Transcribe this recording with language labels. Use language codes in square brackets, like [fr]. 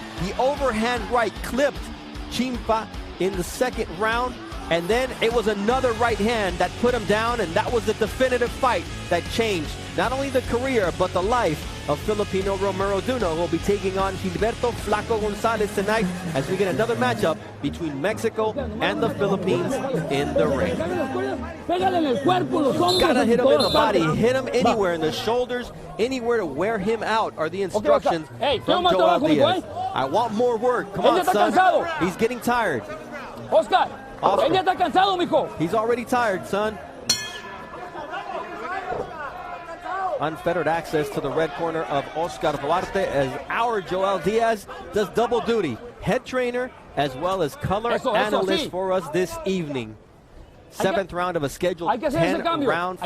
[en] The overhand right clipped Chimpa in the 2nd round, and then it was another right hand that put him down, and that was the definitive fight that changed not only the career but the life of Filipino Romero Duno, who will be taking on Gilberto Flaco Gonzalez tonight as we get another matchup between Mexico and the Philippines in the ring. Gotta hit him in the body, hit him anywhere in the shoulders, anywhere to wear him out are the instructions from Joel Diaz. I want more work. Come on, son. He's getting tired. [es] Oscar, ella está cansado, mijo. [en] He's already tired, son. Unfettered access to the red corner of Oscar Duarte as our Joel Diaz does double duty. Head trainer as well as color analyst for us this evening. 7th round of a scheduled 10-round fight.